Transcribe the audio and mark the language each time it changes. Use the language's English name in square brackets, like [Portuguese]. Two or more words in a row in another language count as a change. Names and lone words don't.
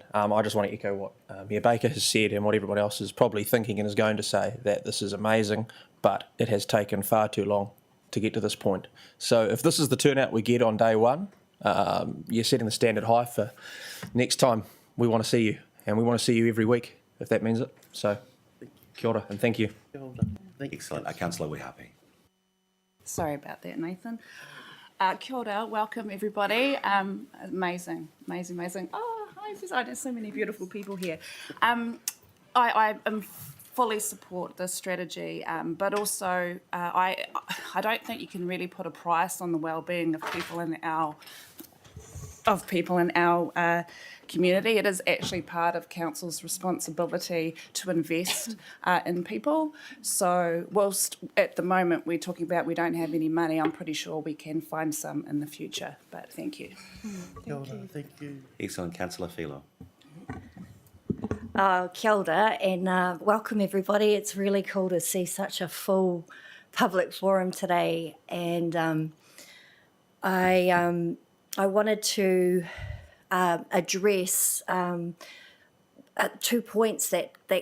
[English] I just want to echo what Mayor Baker has said and what everyone else is probably thinking and is going to say, that this is amazing, but it has taken far too long to get to this point. So if this is the turnout we get on day one, you're setting the standard high for next time we want to see you, and we want to see you every week, if that means it. So, [Māori] kia ora, [English] and thank you. Excellent. Councillor Wehape. Sorry about that, [Māori] Nathan. Kia ora, [English] welcome everybody. Amazing. Oh, hi, there's so many beautiful people here. I fully support this strategy, but also I don't think you can really put a price on the well-being of people in our community. It is actually part of council's responsibility to invest in people. So whilst at the moment we're talking about we don't have any money, I'm pretty sure we can find some in the future. But thank you. Thank you. Excellent. Councillor Philo. [Māori] Kia ora, [English] and welcome everybody. It's really cool to see such a full public forum today, and I wanted to address 2 points that